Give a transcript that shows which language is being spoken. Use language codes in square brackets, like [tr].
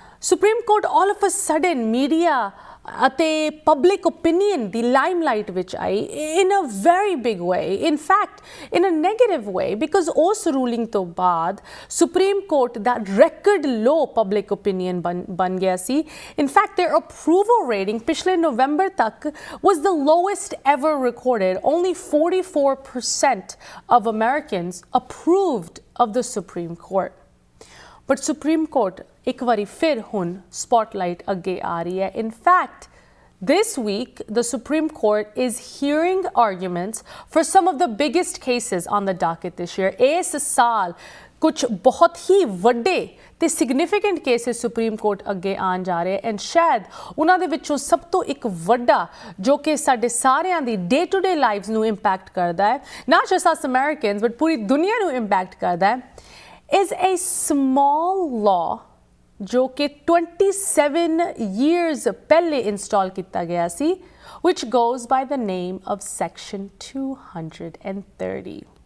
[en] supreme court all of a sudden media ਅਤੇ public opinion ਦੀ limelight [pa] ਵਿੱਚ ਆਈ [en] in a very big way, in fact in a negative way, because ਉਸ ruling [pa] ਤੋਂ ਬਾਅਦ [en] supreme court ਦਾ record low public opinion [pa] ਬਣ ਗਿਆ ਸੀ। [en] in fact their approval rating [pa] ਪਿਛਲੇ ਨਵੰਬਰ ਤੱਕ [en] was the lowest ever recorded. Only 44% of Americans approved of the Supreme Court. [pa] But Supreme Court ਇੱਕ ਵਾਰੀ ਫਿਰ ਹੁਣ spotlight ਅੱਗੇ ਆ ਰਹੀ ਹੈ। [en] In fact, this week the Supreme Court is hearing arguments for some of the biggest cases on the docket this year. [pa] ਇਸ ਸਾਲ ਕੁਝ ਬਹੁਤ ਹੀ ਵੱਡੇ ਤੇ significant cases Supreme Court ਅੱਗੇ ਆਉਣ ਜਾ ਰਹੇ ਐਂਡ ਸ਼ਾਇਦ ਉਹਨਾਂ ਦੇ ਵਿੱਚੋਂ ਸਭ ਤੋਂ ਇੱਕ ਵੱਡਾ ਜੋ ਕਿ ਸਾਡੇ ਸਾਰਿਆਂ ਦੀ [en] day to day lives [pa] ਨੂੰ ਇੰਪੈਕਟ ਕਰਦਾ ਹੈ, [en] not just us Americans but [pa] ਪੂਰੀ ਦੁਨੀਆ ਨੂੰ ਇੰਪੈਕਟ ਕਰਦਾ ਹੈ, [en] is a small law [pa] ਜੋ ਕਿ 27 years ਪਹਿਲੇ ਇੰਸਟਾਲ ਕੀਤਾ ਗਿਆ ਸੀ, [en] which goes by the name of Section 230.